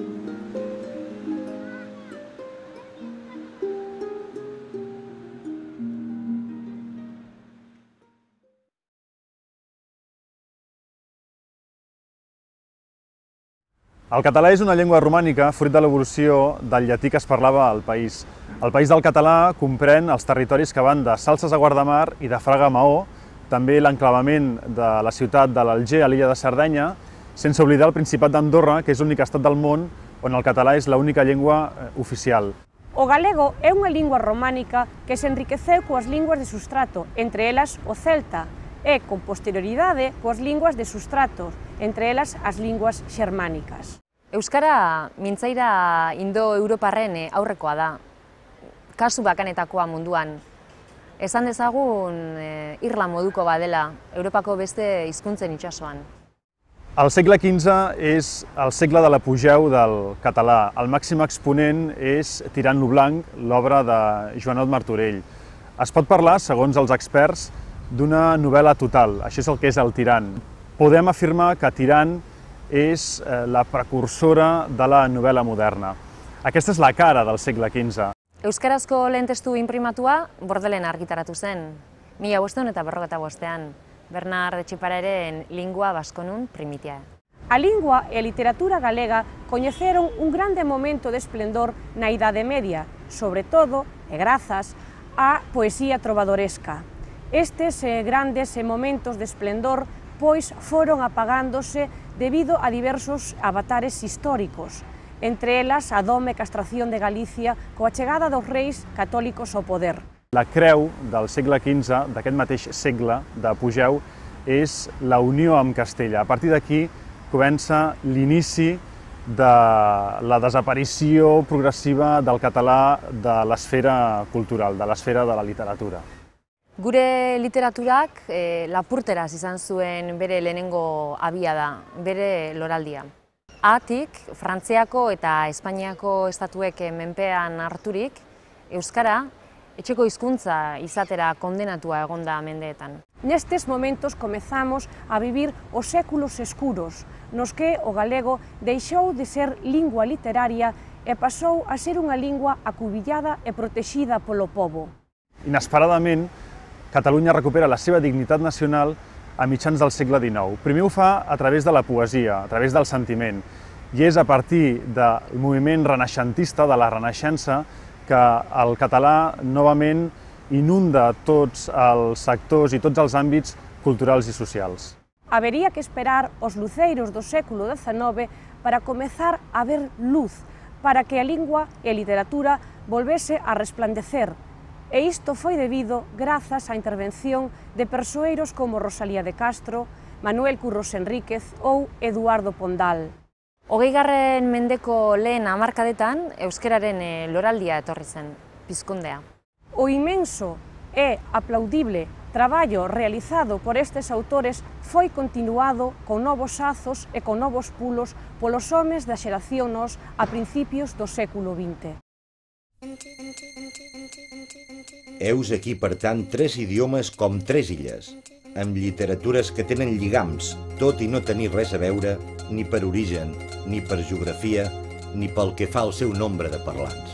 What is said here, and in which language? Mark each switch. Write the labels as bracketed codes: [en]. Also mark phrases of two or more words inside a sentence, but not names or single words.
[ca] El català és una llengua romànica fruit de l'evolució del llatí que es parlava al país. El país del català comprèn els territoris que van de Salses a Guardamar i de Fraga a Maó, també l'enclavament de la ciutat de l'Alger a l'illa de Sardenya, sense oblidar el Principat d'Andorra, que és l'únic estat del món on el català és l'única llengua oficial. [gl] O galego é unha lingua románica que se enriqueceu coas linguas de sustrato, entre elas o celta, e con posterioridade coas linguas de sustrato, entre elas as linguas xermánicas. [eu] Euskara mintzaira indo-europarren aurrekoa da, kasu bakanetakoa munduan. Esan dezagun irla moduko badela, Europako beste hizkuntzen itsasoan. [ca] El segle XV és el segle de l'apogeu del català. El màxim exponent és Tirant lo Blanc, l'obra de Joanot Martorell. Es pot parlar, segons els experts, d'una novel·la total. Això és el que és el Tirant. Podem afirmar que Tirant és la precursora de la novel·la moderna. Aquesta és la cara del segle XV. [eu] Euskarazko lehen testu inprimatua Bordelen argitaratu zen, 1555ean, Bernard Etxepararen Lingua Vasconum Primitia. [gl] A lingua e a literatura galega coñeceron un grande momento de esplendor na Idade Media, sobre todo, e grazas, á poesía trovadoresca. Estes grandes momentos de esplendor pois foron apagándose debido a diversos avatares históricos, entre elas a doma e castración de Galicia coa chegada dos reis católicos ao poder. [ca] La creu del segle XV, d'aquest mateix segle d'apogeu, és la unió amb Castella. A partir d'aquí comença l'inici de la desaparició progressiva del català de l'esfera cultural, de l'esfera de la literatura. [eu] Gure literaturak lapurteraz izan zuen bere lehenengo abiada, bere loraldia. Haatik, Frantziako eta Espainiako estatuek menpean harturik, euskara etxeko hizkuntza izatera kondenatua egonda mendeetan. [gl] Nestes momentos comezamos a vivir os séculos escuros, nos que o galego deixou de ser lingua literaria e pasou a ser unha lingua acubillada e protexida polo pobo. [ca] Inesperadament, Catalunya recupera la seva dignitat nacional a mitjans del segle XIX. Primer ho fa a través de la poesia, a través del sentiment, i és a partir del moviment renaixentista, de la Renaixença, que el català novament inunda tots els sectors i tots els àmbits culturals i socials. [gl] Habería que esperar os luceiros do século XIX para comezar a ver luz, para que a lingua e a literatura volvese a resplandecer. E isto foi debido grazas á intervención de persoeiros como Rosalía de Castro, Manuel Curros Enríquez ou Eduardo Pondal. [eu] 20. Mendeko lehen hamarkadetan euskararen loraldia etorri zen, pizkundea. [gl] O inmenso e aplaudible Traballo realizado por estes autores foi continuado con novos azos e con novos pulos polos homes da xeración Nos a principios do século XX. [ca] Heus aquí, per tant, tres idiomes com tres illes, amb literatures que tenen lligams, tot i no tenir res a veure ni per origen, ni per geografia, ni pel que fa al seu nombre de parlants.